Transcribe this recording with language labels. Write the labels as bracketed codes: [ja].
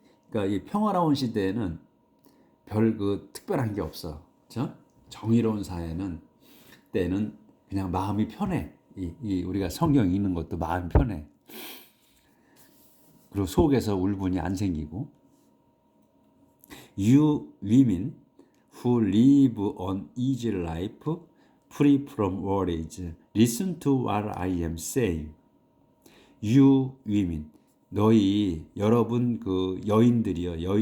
[ko] 그러니까 이 평화로운 시대에는 별 그 특별한 게 없어. 그렇죠? 정의로운 사회는 때는 그냥 마음이 편해. 우리가 성경 읽는 것도 마음 편해. 그리고 속에서 울분이 안 생기고. [en] You women who live an easy life, free from worries, listen to what I am saying. You women, [ko] 여러분 그 여인들이요.